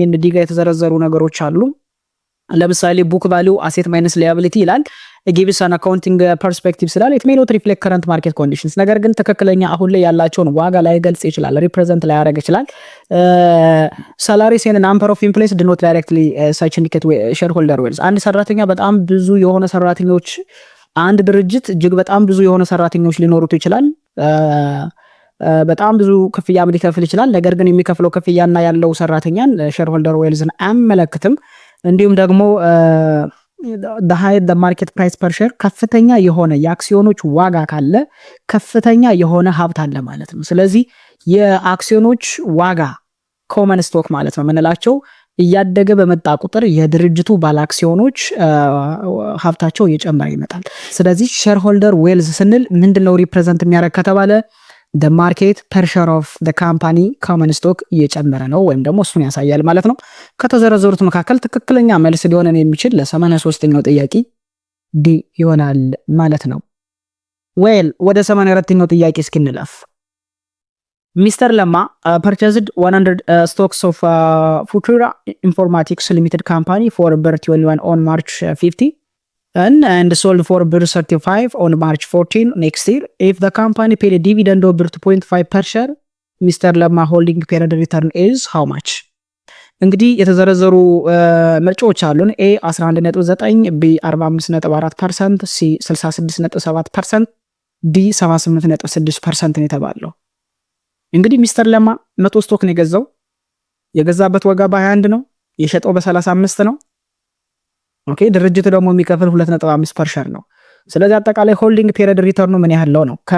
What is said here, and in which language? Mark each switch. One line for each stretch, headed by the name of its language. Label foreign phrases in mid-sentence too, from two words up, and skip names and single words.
Amharic: ዲ ጋር የተዘረዘሩ ነገሮች አሉ። ለምሳሌ
English: book value asset minus liability
Amharic: ይላል።
English: Gives an accounting perspective
Amharic: ስላል
English: it may not reflect current market conditions፣
Amharic: ነገር ግን ትክክለኛ አሁን ላይ ያላቸውን ዋጋ ላይ ገልጽ ይችላል፣ ሪፕሬዘንት ላይ ያደርግ ይችላል።
English: Salaries and number of employees do not directly such indicate shareholder wealth።
Amharic: አንድ ሰራተኛ በጣም ብዙ የሆነ ሰራተኞች አንድ ድርጅት እጅግ በጣም ብዙ የሆነ ሰራተኞች ሊኖሩት ይችላል። በጣም ብዙ ክፍያ ሊከፍል ይችላል። ነገር ግን የሚከፍለው ክፍያና ያለው ሰራተኛን
English: shareholder wealth
Amharic: አያመለክትም። እንዲሁም ደግሞ
English: the high the market price per share
Amharic: ከፍተኛ የሆነ የአክሲዮኖች ዋጋ ካለ ከፍተኛ የሆነ ሀብት አለ ማለት ነው። ስለዚህ የአክሲዮኖች ዋጋ
English: common stock
Amharic: ማለት ነው ምንላቸው እያደገ በመጣ ቁጥር የድርጅቱ ባለ አክሲዮኖች ሀብታቸው እየጨመረ ይመጣል። ስለዚህ
English: shareholder wealth
Amharic: ስንል ምንድነው ሪፕሬዘንት የሚያደርግ ከተባለ
English: the market per share of the company common stock
Amharic: እየጨመረ ነው ወይም ደግሞ እሱን ያሳያል ማለት ነው። ከተዘረዘሩት መካከል ትክክለኛ መልስ ሊሆን የሚችል ለ83ኛው ጥያቄ ዲ ይሆናል ማለት ነው። ዌል ወደ 84ኛው ጥያቄ እስኪንለፍ።
English: ሚስተር ለማ purchased 100 stocks of Futura Informatics Limited Company for BER 21 on March 50 and sold for BER 35 on March 14 next year. If the company paid a dividend of BER 2.5 per share, Mr. Lemma holding period return is how much?
Amharic: እንግዲህ የተዘረዘሩ ምርጫዎች አሉን። ኤ 11.9፣ ቢ 45.4%፣ ሲ 66.7%፣ ዲ 78.6% ነው የተባለው። እንግዲህ ሚስተር ለማ 100 ስቶክ ነው የገዛው። የገዛበት ዋጋ በ21 ነው፣ የሸጠው በ35 ነው። ኦኬ ድርጅቱ ደግሞ የሚከፍል 2.5
English: per share
Amharic: ነው። ስለዚህ አጠቃላይ
English: holding period return
Amharic: ምን ያህል ነው?